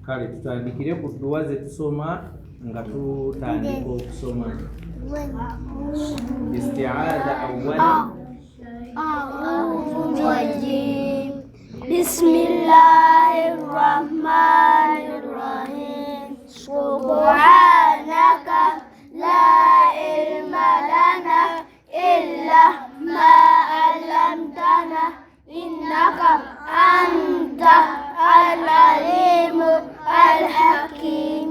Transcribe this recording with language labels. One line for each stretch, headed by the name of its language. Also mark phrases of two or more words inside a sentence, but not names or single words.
Ganda: kale tutandikire ku dduwa ze tusoma nga tutandika okusoma.
Arabic: الاستعاذة أولا. بسم الله الرحمن الرحيم. سبحانك لا علم لنا إلا ما علمتنا إنك أنت العليم الحكيم.